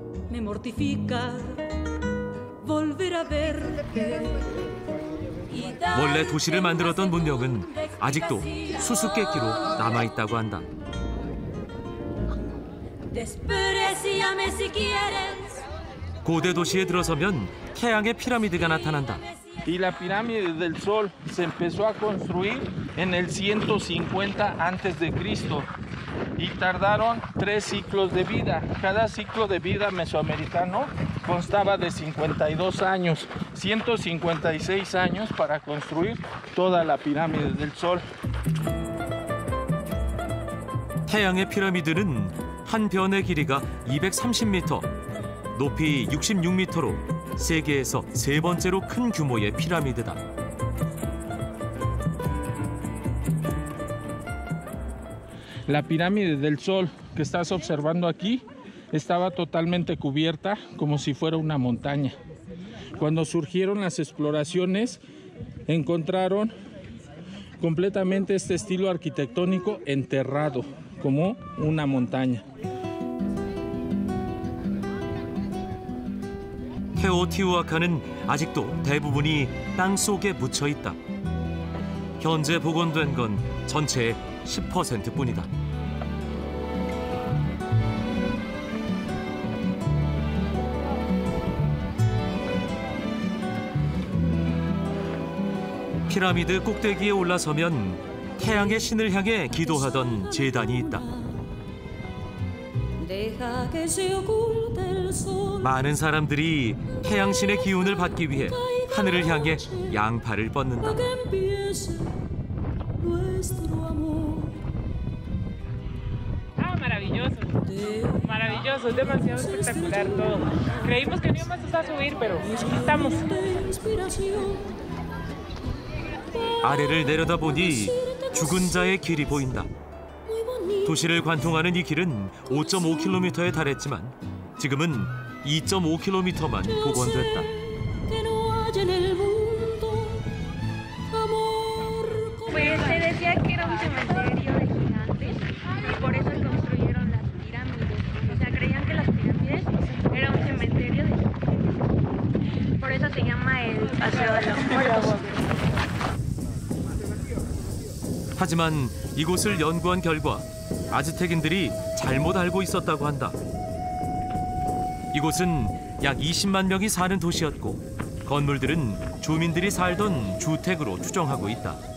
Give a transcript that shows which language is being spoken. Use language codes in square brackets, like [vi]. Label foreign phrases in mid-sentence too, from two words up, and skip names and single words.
[ko] 원래 도시를 만들었던 문명은 아직도 수수께끼로 남아있다고 한다. 고대 도시에 들어서면 태양의 피라미드가 나타난다. [es] Y la pirámide del Sol se empezó a construir en el 150 antes de Cristo y tardaron 3 ciclos de vida. Cada ciclo de vida mesoamericano constaba de 52 años, 156 años para construir toda la pirámide del Sol. [ko] 태양의 피라미드는 한 변의 길이가 230m, 높이 66m로 세계에서 3번째로 큰 규모의 피라미드다. [es] La pirámide del Sol que estás observando aquí estaba totalmente cubierta como si fuera una montaña. Cuando surgieron las exploraciones, encontraron completamente este estilo arquitectónico enterrado como una montaña. [ko] 테오티후아칸은 아직도 대부분이 땅 속에 묻혀 있다. 현재 복원된 건 전체의 10%뿐이다. 피라미드 꼭대기에 올라서면 태양의 신을 향해 기도하던 제단이 있다. 많은 사람들이 태양신의 기운을 받기 위해 하늘을 향해 양팔을 뻗는다. [es] Maravilloso. Maravilloso, es demasiado espectacular todo. Creímos que no íbamos a subir, pero estamos. [ko] 아래를 내려다보니 죽은 자의 길이 보인다. 도시를 관통하는 이 길은 5.5km에 달했지만 지금은 2.5km만 복원됐다. [es] Pues se decía que era un cementerio de gigantes y por eso construyeron las pirámides. O sea, creían que las pirámides era un cementerio de gigantes. Por eso se llama el Paseo de los Muertos. [ko] 하지만 이곳을 연구한 결과 아즈텍인들이 잘못 알고 있었다고 한다. 이곳은 약 20만 명이 사는 도시였고 건물들은 주민들이 살던 주택으로 추정하고 있다.